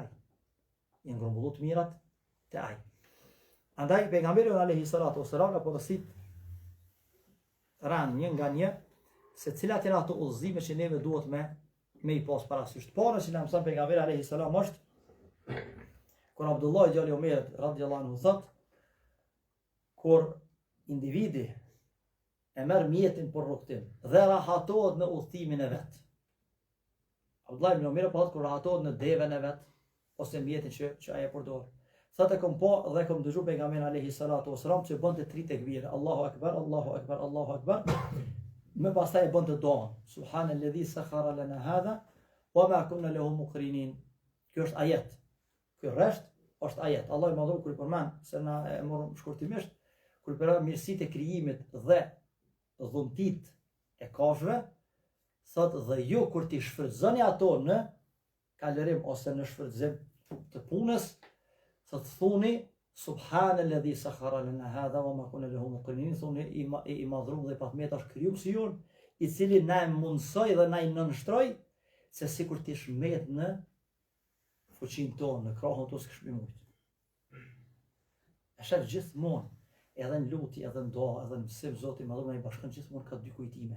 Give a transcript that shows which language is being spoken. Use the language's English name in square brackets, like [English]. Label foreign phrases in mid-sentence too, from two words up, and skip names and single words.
[Albanian] Janë grumbulluar të mirat te ai. Andaj pejgamberi [Arabic] عليه الصلاة والسلام [Albanian] na porosit ran një nga një se cilat janë ato udhëzime që neve duhet me i pas parasysh. Para që na mëson pejgamberi [Arabic] عليه السلام [Albanian] është kur Abdullah ibn Umar [Arabic] رضي الله عنه [Albanian] thot, kur individi e merr mjetin për rrugtim dhe rahatohet në udhëtimin e vet. Abdullah ibn Umar po thotë kur rahatohet në devën e vet ose mjetin që ai e përdor. Thotë kom po dhe kom dëgjuar pejgamberin [Arabic] عليه الصلاة والسلام [Albanian] që bënte 3 tekbire, [Arabic] الله أكبر الله أكبر الله أكبر. [Albanian] Më pastaj e bënte duan, [Arabic] سبحان الذي سخر لنا هذا وما كنا له مقرنين. [Albanian] Kjo është ajet. Ky rresht është ajet. Allah i Madhëruar kur i përmend se na e morëm shkurtimisht, kur i përmend mirësitë e krijimit dhe dhuntit e kafshëve, thotë dhe ju kur ti shfrytëzoni ato në kalërim ose në shfrytëzim të punës, thotë thuni [Arabic] سبحان الذي سخر لنا هذا وما كنا له مقرنين, [Albanian] thuni i Madhëruar dhe patmet është krijuesi jon, i cili na e mundsoi dhe na i nënshtroi se sikur ti shmet në fuqinë tonë, në krahun tonë s'kish me mujt. E shef gjithmonë, edhe në lutje, edhe në dua, edhe në mësim Zoti i Madhëruar i bashkon gjithmonë ka dy kujtime.